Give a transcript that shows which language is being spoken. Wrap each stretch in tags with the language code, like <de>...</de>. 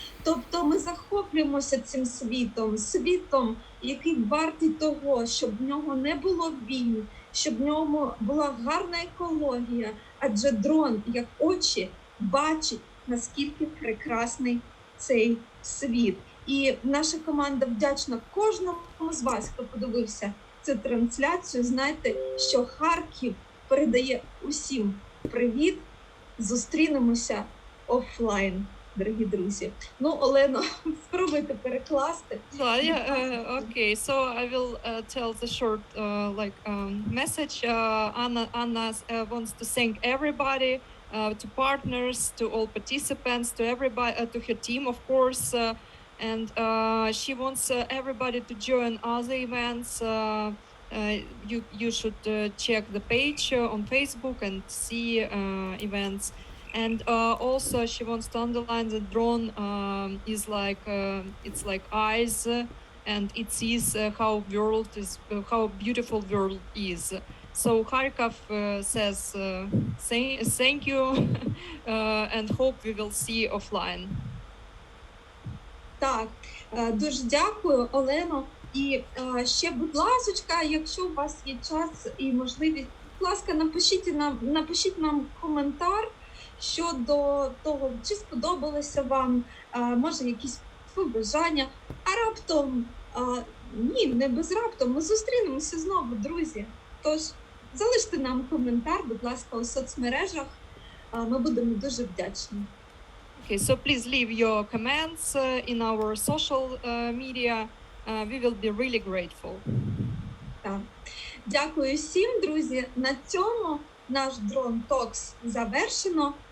<uk>Тобто ми захоплюємося цим світом, який вартий того, щоб в нього не було війн, щоб в ньому була гарна екологія, адже дрон, як очі, бачить, наскільки прекрасний цей світ. І наша команда вдячна кожному з вас, хто подивився цю трансляцію. Знайте, що Харків передає усім привіт. Зустрінемося офлайн, дорогі друзі. Ну, Олено, спробуйте перекласти.</uk> <en>Okay, so I will tell the short message. Anna wants to thank everybody, to partners, to all participants, to everybody, to her team, of course, and she wants everybody to join other events. You should check the page on Facebook and see events. And also she wants to underline that drone is like it's like eyes, and it sees how beautiful world is. So Kharkov says thank you and hope we will see offline.</en> <uk>Так, дуже дякую, Олено. І ще, будь ласочка, якщо у вас є час і можливість, будь ласка, напишіть нам коментар щодо того, чи сподобалося вам, може якісь побажання, а раптом, ні, не без раптом, ми зустрінемося знову, друзі. Тож, залиште нам коментар, будь ласка, у соцмережах, ми будемо дуже вдячні.</uk> <en>Okay, so please leave your comments in our social media. We will be really grateful.</en> <uk>Так. Дякую всім, друзі. На цьому наш DroneTalks завершено.</uk>